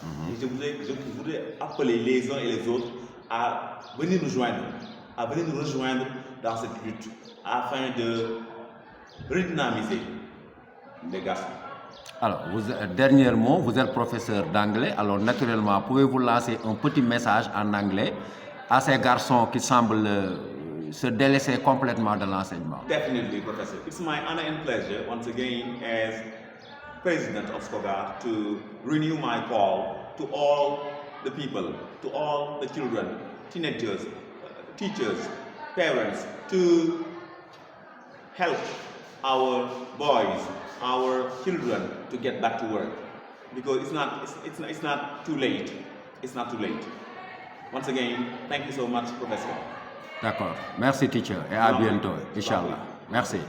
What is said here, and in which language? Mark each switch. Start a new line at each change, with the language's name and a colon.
French: Et je voudrais appeler les uns et les autres à venir nous rejoindre dans cette lutte afin de redynamiser les garçons. Alors, dernièrement, vous êtes professeur d'anglais, alors naturellement, pouvez-vous lancer un petit message en anglais à ces garçons qui semblent se délaisser complètement de l'enseignement?
English: Definitely, Professor. It's my honor and pleasure, once again, as President of Skogar, to renew my call to all the people, to all the children, teenagers, teachers, parents, to help our boys, our children to get back to work, because it's not too late. It's not too late. Once again, thank you so much, Professor.
French: D'accord. Merci, teacher, et à bientôt, Inch'Allah. Merci.